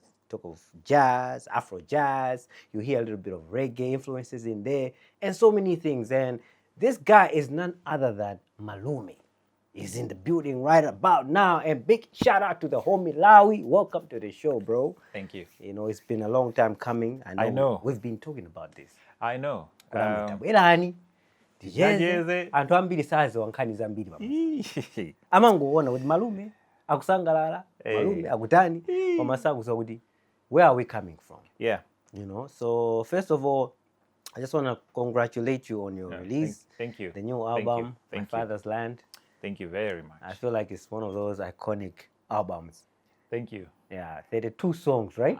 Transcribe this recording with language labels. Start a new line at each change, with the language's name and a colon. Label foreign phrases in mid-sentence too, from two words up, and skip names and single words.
English: Talk of jazz, Afro jazz, you hear a little bit of reggae influences in there, and so many things. And this guy is none other than Malawi. He's in the building right about now. And big shout out to the homie Lawi. Welcome to the show, bro. Thank you. You know, it's been a long time coming. I know. We've been talking about this. I know.
Nyanja: Dijeze anthu ambiri sazi wankhani zambiri baba. Amangoona kuti malume akusangalala, malume akutani, pamasakuza kuti
English: where are we coming from? Yeah. You know, so first of all, I just want to congratulate you on your release. Thank you. The new album, My Thank Father's Land. Thank you very much. I feel like it's one of those iconic albums. Thank you. Yeah, 32 songs, right?